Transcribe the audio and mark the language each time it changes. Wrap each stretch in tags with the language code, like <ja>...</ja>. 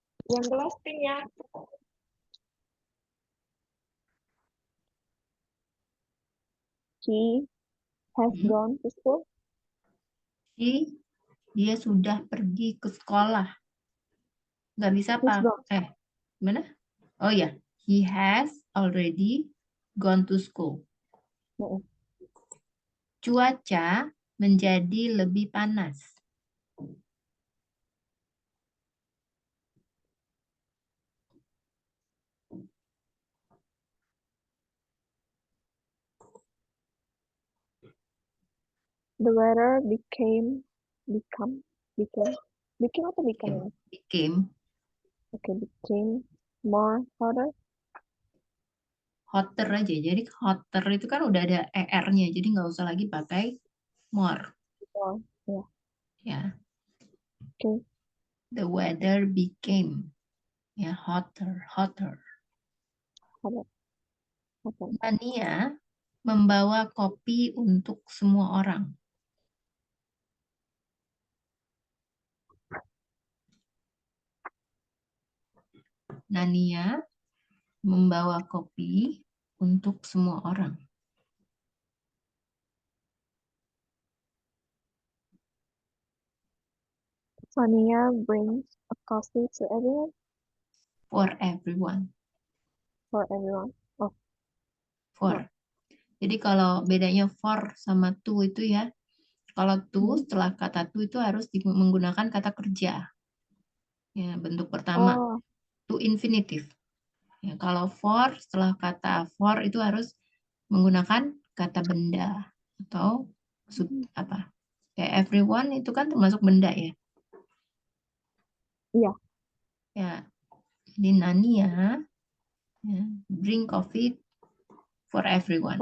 <id>Yang kelas ya.</id> <en>He has gone to school.</en> <id>Dia sudah pergi ke sekolah. Nggak bisa</id> <en>He's</en> <id>apa?</id> <en>gone.</en> <id>Gimana?</id> <en>Oh ya, he has already gone to school.</en> <id>Cuaca menjadi lebih panas.</id> <en>The weather became atau become ya? Became Okay, became more hotter. hotter aja.</en> <id>Jadi hotter itu kan udah ada er-nya, jadi nggak usah lagi pakai more.</id> <en>Oh, yeah.</en> <id>Ya,</id> <en>Okay. the weather became ya hotter. Hotter.</en> <id>Mania membawa kopi untuk semua orang. Nania membawa kopi untuk semua orang.</id> <en>Sonia brings a coffee to everyone. For everyone. For everyone. Oh. For. No.</en> <id>Jadi kalau bedanya for sama to itu ya, kalau to setelah kata to itu harus menggunakan kata kerja. Ya, bentuk pertama. Oh.</id> <en>To infinitive.</en> <id>Ya, kalau for setelah kata for itu harus menggunakan kata benda atau apa? Kayak everyone itu kan termasuk benda ya. Iya. Ya, jadi</id> <en>Nania ya, bring coffee for everyone.</en>